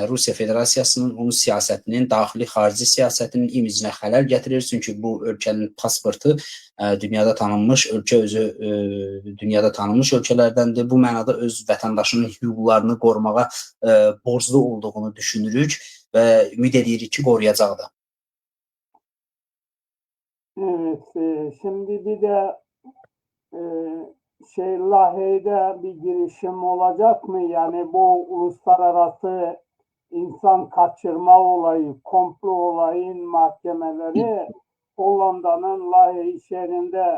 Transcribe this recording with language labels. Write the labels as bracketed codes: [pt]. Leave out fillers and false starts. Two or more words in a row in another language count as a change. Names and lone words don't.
[az] Rusiya Federasiyasının, onun siyasətinin, daxili xarici siyasətinin imicinə xələl gətirir. Çünki bu ölkənin pasportu dünyada tanınmış, ölkə özü dünyada tanınmış ölkələrdəndir. Bu mənada öz vətəndaşının hüquqlarını qorumağa borclu olduğunu düşünürük və ümid edirik ki, qoruyacaq da. [tr] Evet, şimdi bir de Lahey'de bir girişim olacak mı? Yani bu uluslararası insan kaçırma olayı, komplo olayın mahkemeleri Hollanda'nın Lahey şehrinde.